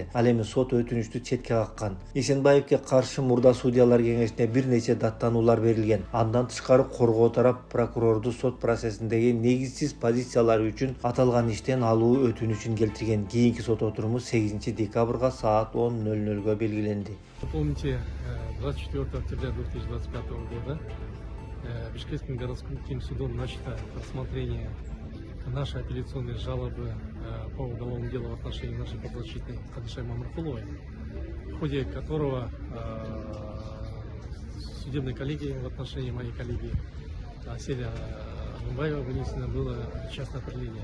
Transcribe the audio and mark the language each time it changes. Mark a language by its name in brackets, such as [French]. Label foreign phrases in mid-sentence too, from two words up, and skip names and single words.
[Kyrgyz] Ал эми сот өтүнүчтү четке каккан. Эсенбаевге каршы мурда судьялар кеңешине бир нече даттануулар берилген. Андан тышкары коргоо тарап прокурорду сот процессиндеги негизсиз позициялары үчүн аталган иштен алуу өтүнүчүн келтирген. Кийинки сот отуруму 8 декабрга саат 10:00 белгиленди. [Russian] Помните, 24 октября 2025 года Бишкекским городским судом начато рассмотрение нашей апелляционной жалобы по уголовному делу в отношении нашей подзащитной Канышай Мамыркуловой, в ходе которого судебной коллегии в отношении моей коллеги Аселя Жумбаева вынесено было частное определение.